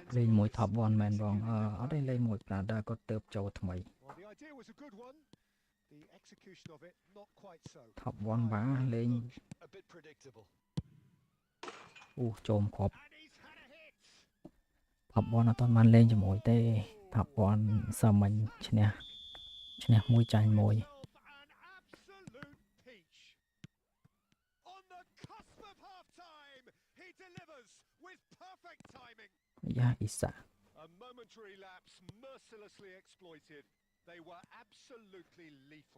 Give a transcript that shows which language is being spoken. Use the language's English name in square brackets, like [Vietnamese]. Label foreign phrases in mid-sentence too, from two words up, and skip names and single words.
[English] Top 1 man wrong. Well, the idea was a good one. The execution of it not quite so. Top 1 a bit predictable. chôm khop. And he's had a hit. [Khmer] Top 1 អត់បានលេងជាមួយទេ Top 1 សើមិញឈ្នះមួយចាញ់មួយ [English] An absolute peach. On the cusp of half-time, he delivers with perfect timing. Isa. A momentary lapse mercilessly exploited. They were absolutely lethal.